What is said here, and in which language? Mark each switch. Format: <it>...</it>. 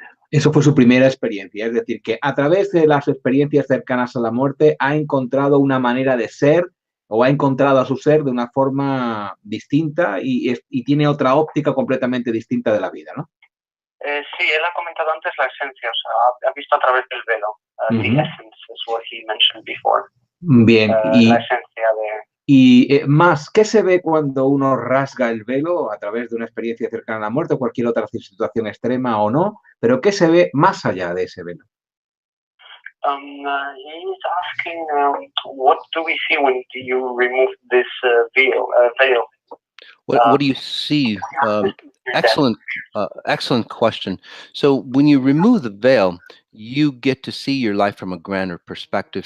<es>Eso fue su primera experiencia, es decir, que a través de las experiencias cercanas a la muerte ha encontrado una manera de ser o ha encontrado a su ser de una forma distinta y tiene otra óptica completamente distinta de la vida, ¿no? Sí, él ha comentado antes la esencia, o sea, ha visto a través del velo.</es> <en>The essence is what he mentioned before.</en> <es>Bien, la esencia de... Y más, ¿qué se ve cuando uno rasga el velo a través de una experiencia cercana a la muerte o cualquier otra situación extrema o no? Pero ¿qué se ve más allá de ese velo?</es> <en>He's asking, what do we see when you remove this veil? What do you see? Excellent question. So when you remove the veil, you get to see your life from a grander perspective.</en>